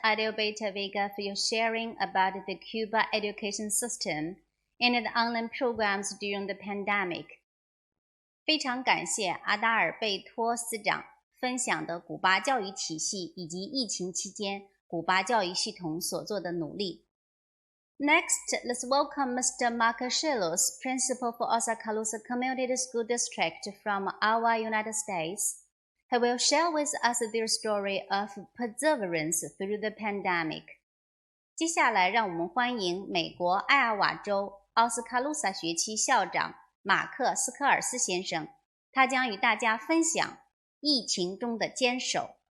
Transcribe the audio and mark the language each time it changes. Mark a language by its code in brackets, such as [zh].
[en] Adelbeta Vega, for your sharing about the Cuba education system and the online programs during the pandemic. [zh] 非常感谢阿达尔贝托司长分享的古巴教育体系以及疫情期间古巴教育系统所做的努力。 [en] Next, let's welcome Mr. Marcos, Principal for Oskaloosa Community School District from our United States. He will share with us their story of perseverance through the pandemic. [zh] 接下来，让我们欢迎美国艾奥瓦州奥斯卡路萨学区校长马克·斯科尔斯先生，他将与大家分享疫情中的坚守。